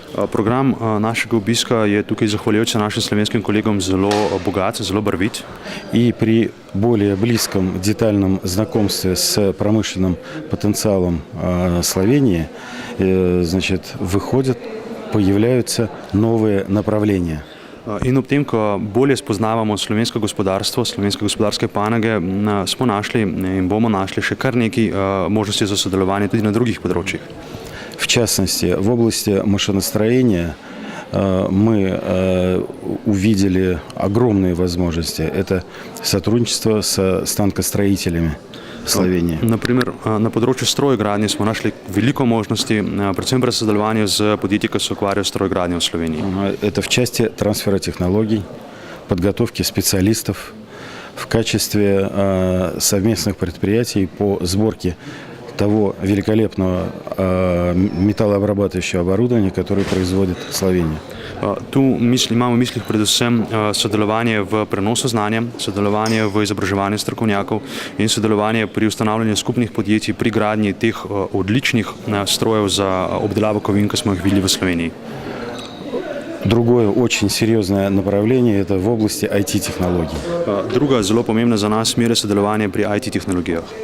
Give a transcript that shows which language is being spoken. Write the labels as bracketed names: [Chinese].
[Slovenian] Program našega obiska je tukaj zahvaljujoč našim slovenskim kolegom zelo bogat, zelo barvit. [Russian] И при более близком, детальном знакомстве с промышленным потенциалом Словении, значит, появляются новые направления. [Slovenian] In ob tem, ko bolje spoznavamo slovensko gospodarstvo, slovenske gospodarske panoge, smo našli in bomo našli še kar nekaj možnosti za sodelovanje tudi na drugih področjih. [Russian] В частности, в области машиностроения мы увидели огромные возможности. Это сотрудничество с станкостроителями Slovenije. [Slovenian] Naprimer, na področju strojgradnje smo našli veliko možnosti, predvsem pri sodelovanju z podjetji, ki se ukvarjajo s strojgradnjo v Sloveniji. [Russian] Это в части трансфера технологий, подготовки специалистов в качестве совместных предприятий по сборке того великолепного металлообрабатывающего оборудования, которое производит Словения. [Slovenian] Tu imamo v mislih predvsem sodelovanje v prenosu znanja, sodelovanje v izobraževanju strokovnjakov in sodelovanje pri ustanavljanju skupnih podjetij pri gradnji teh odličnih strojev za obdelavo kovin, ki smo jih videli v Sloveniji. [Russian] Другое очень серьезное направление – это в области IT-технологий. [Slovenian] Druga zelo pomembna za nas smer je sodelovanje pri IT-технологиях.